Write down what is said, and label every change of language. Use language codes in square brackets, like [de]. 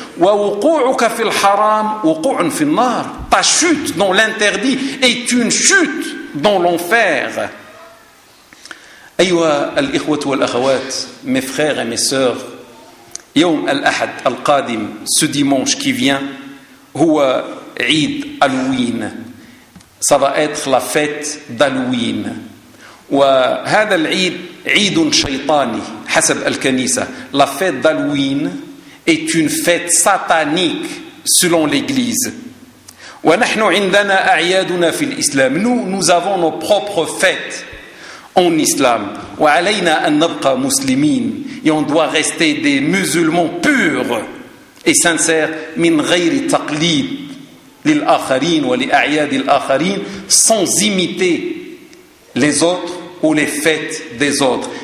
[ar] Wa wuqu'uka fil haram wuqu'un fil nar, [fr] ta chute dans l'interdit est une chute dans l'enfer. [ar] أيها الإخوة والأخوات, [fr] mes frères et mes sœurs, [ar] يوم الأحد القادم, [fr] ce dimanche qui vient, [ar] هو عيد ألوين. [fr] Ça va être la fête d'Halloween. [ar] وهذا العيد عيد شيطاني حسب الكنيسة. [fr] La fête d'Halloween est une fête satanique selon l'Église. [ar] ونحن عندنا أعيادنا في الإسلام. [fr] Nous avons nos propres fêtes en islam. [ar] Wa alayna an nabqa muslimin, [fr] et on doit rester des musulmans purs et sincères. [ar] Min ghayri taqlid lil akharin wa li a'yad al akharin, [fr] sans imiter les autres ou les fêtes des autres.